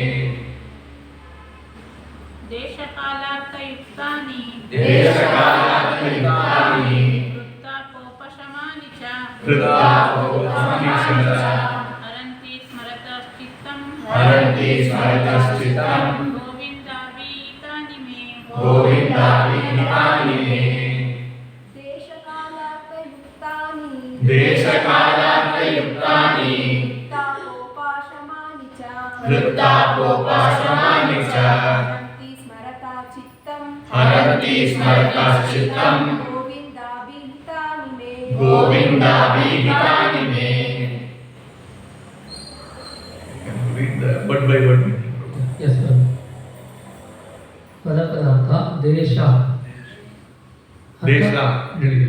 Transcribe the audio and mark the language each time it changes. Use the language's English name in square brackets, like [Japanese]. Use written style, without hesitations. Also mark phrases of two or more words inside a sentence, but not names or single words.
[Sanskrit] ದೇಶಕಾಲಾರ್ಥಯುಕ್ತಾನಿ ವೃತ್ತಾಪೋಪಶಮಾನಿ ಚ ಹರಂತಿ ಸ್ಮರತಶ್ಚಿತ್ತಂ ಗೋವಿಂದಾಭಿಹಿತಾನಿ ಮೇ. ದೇಶಕಾಲಾರ್ಥಯುಕ್ತಾನಿ ವೃತ್ತಾಪೋಪಸಮಾನಿ ಚ ಹರಂತಿ ಸ್ಮರತಶ್ಚಿತ್ತಂ ಗೋವಿಂದಾಭಿಹಿತಾನಿ ಮೇ. [English] word by word. yes sir. [Kannada] ಪದಾರ್ಥ ದೇಶ ಹೇಳಿಲ್ಲ.